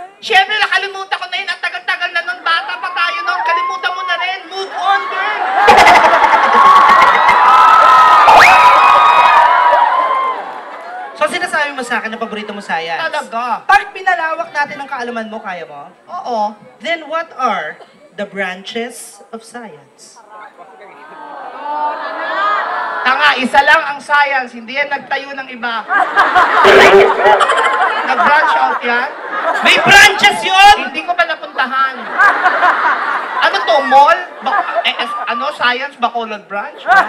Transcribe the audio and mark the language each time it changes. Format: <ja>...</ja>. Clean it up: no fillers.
<tl>Siyempre, nakalimutan ko na yun. Ang tagal-tagal na nun. Bata pa tayo nun. Kalimutan mo na rin.</tl> <en>Move on, girl.</en> <tl>So, sinasabi mo sa akin na paborito mo science? Talaga. Pag pinalawak natin ang kaalaman mo, kaya mo? Oo.</tl> <en>Then what are the branches of science?</en> <tl>Tanga, isa lang ang science. Hindi yan nagtayo ng iba. Nag-branch out yan. May branches yun! Hindi ko pa napuntahan. Ano to, mall? Science, Bacolod branch?</tl>